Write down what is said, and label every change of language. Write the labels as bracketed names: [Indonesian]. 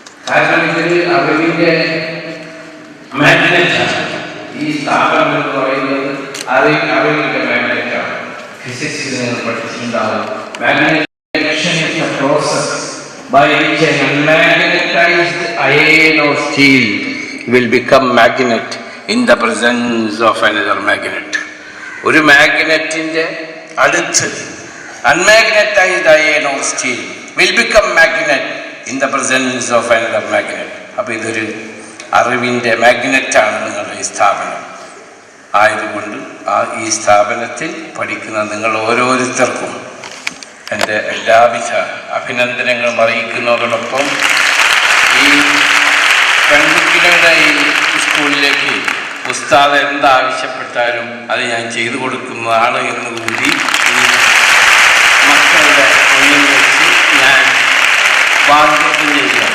[Malayalam] കാരണം ഇതിൽ അറിവിന്റെ മാഗ്നറ്റാണ്. ഈ സ്ഥാപനം എന്ന് പറയുന്നത് അറിവിന്റെ മാഗ്നറ്റാണ്. ഫിസിക്സിൽ നിങ്ങൾ പഠിച്ചിട്ടുണ്ടാവും. [English] Magnetization is a process by which an unmagnetized iron or steel will become magnet in the presence of another magnet. [Malayalam] ഒരു മാഗ്നറ്റിന്റെ അടുത്ത് [English] unmagnetized iron or steel will become magnet in the presence of another magnet. [Malayalam] അപ്പോൾ ഇതൊരു അറിവിൻ്റെ മാഗ്നറ്റാണ് നിങ്ങളുടെ ഈ സ്ഥാപനം. ആയതുകൊണ്ട് ഈ സ്ഥാപനത്തിൽ പഠിക്കുന്ന നിങ്ങൾ ഓരോരുത്തർക്കും എൻ്റെ എല്ലാവിധ അഭിനന്ദനങ്ങളും അറിയിക്കുന്നതോടൊപ്പം ഈ പെൺകുട്ടികളുടെ ഈ സ്കൂളിലേക്ക് ഉസ്താദ് എന്താവശ്യപ്പെട്ടാലും അത് ഞാൻ ചെയ്തു കൊടുക്കുന്നതാണ് എന്നുകൂടി ഈ മക്കളുടെ മുന്നിൽ വെച്ച് ഞാൻ വാഗ്ദത്തം ചെയ്യുക.